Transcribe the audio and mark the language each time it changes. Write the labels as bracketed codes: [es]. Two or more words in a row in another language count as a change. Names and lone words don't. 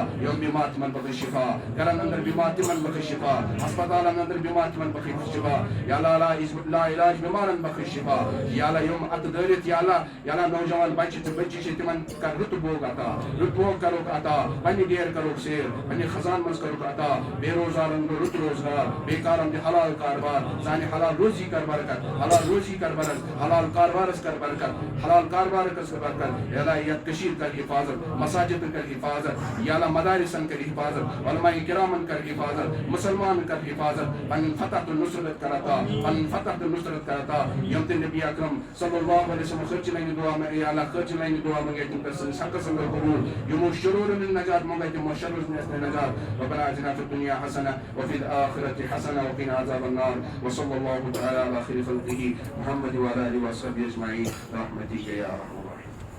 [ks] یِم بیمار تِمن بخش شفا گرن اندر بیمار تِمن بخش شفا ہسپتالن اندر بیمار تِمن بخش شفا یا اللہ لا علاج بیمارن بخش شفا یا اللہ یِم اتہٕ دٲرِتھ یا اللہ نوجوان بچہِ تہٕ بچی چھِ تِمن کر رُت بوگ عطا رُت بوگ کروکھ عطا پننہِ ڈیر کروکھ سیر پننہِ خزان منٛز کروکھ عطا بے روزارن گوٚو رُت روزگار بیکارن دِ حلال کاربار سانہِ حلال روزی کر برکت حلال روزی کر برکت حلال کاربارس کر برکت حلال کاربارس کر برکت یا اللہ یتھ کٔشیٖرِ کر حفاظت مساجدن کر حفاظت یا اللہ مدارسن کر حفاظت علماء کرامن کر حفاظت مسلمان کر حفاظت پنن فتح تہٕ نصرت کر عطا پنن فتح تہٕ نصرت کر عطا یِم تہِ نبی اکرم [ar] صلی اللہ علیہ وسلم [ks] خٲطرٕ لنہِ دعا یا اللہ خٲطرٕ لنہِ دعا منگے تِم کر سٲنِس حقس اندر قبوٗل یِمو شروٗرو نِش نجات منگے تِمو شرو نِش نجات [ar] ربنا آتنا في الدنيا حسنة وفي الآخرة حسنة وقنا عذاب النار وصلى الله تعالى على خير خلقه محمد وعلى آله وصحبه أجمعين برحمتك يا أرحم الراحمين.